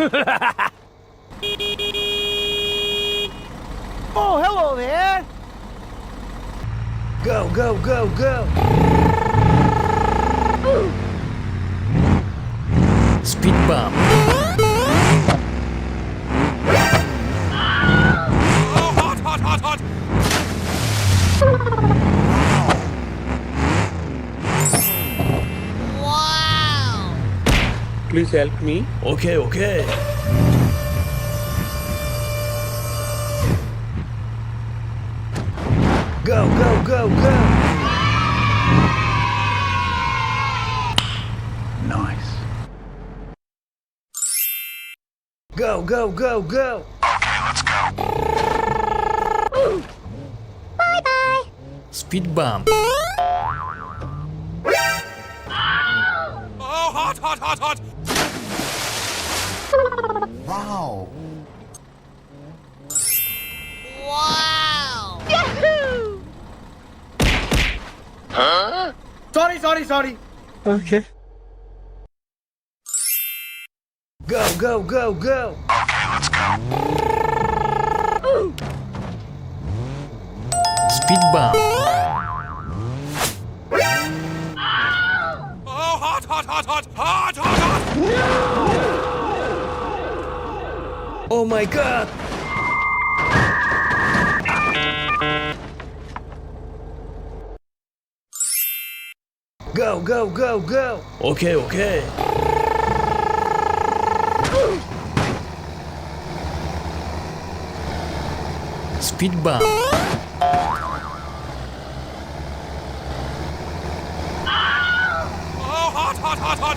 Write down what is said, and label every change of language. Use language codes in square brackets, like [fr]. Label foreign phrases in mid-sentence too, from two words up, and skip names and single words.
[en] Oh, hello there! Go, go, go, go! Speed bump. Oh, hot, hot, hot, hot! Wow! Please help me. Okay, okay. Go, go, go, go! Nice. Go, go, go, go! Bye-bye! Speed bump. Oh, hot, hot, hot, hot! Wow! Yahoo! Sorry. Okay. Go, go, go, go! Speed bump. Oh, hot, hot, hot, hot! Hot, hot, hot! Oh my god! Go, go, go, go! Okay, okay. Speed bump. Oh, hot, hot, hot, hot!